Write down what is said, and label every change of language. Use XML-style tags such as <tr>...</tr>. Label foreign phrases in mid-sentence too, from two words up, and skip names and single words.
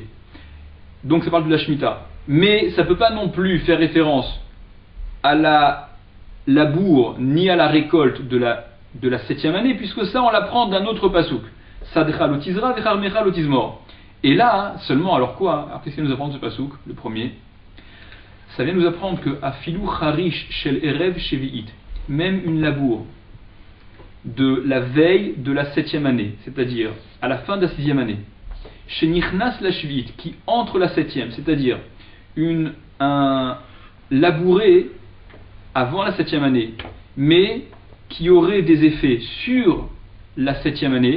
<fr>Donc ça parle de la Shemitah. Mais ça peut pas non plus faire référence à la labour, ni à la récolte de la 7e année, puisque ça on l'apprend d'un autre pasouk.</fr> <he>שדך לא תזרע וכרמך לא תזמור.</he> <fr>Et là, seulement, alors quoi? Alors qu'est-ce qu'il nous apprend ce pasouk, le premier? Ça vient nous apprendre que</fr> <he>אפילו חריש של ערב שביעית,</he> <fr>même une labour de la veille de la 7e année, c'est-à-dire à la fin de la 6e année, shenichnas la shvi'it, qui entre la 7e, c'est-à-dire un labouré avant la 7e année, mais qui aurait des effets sur la 7e année,</fr>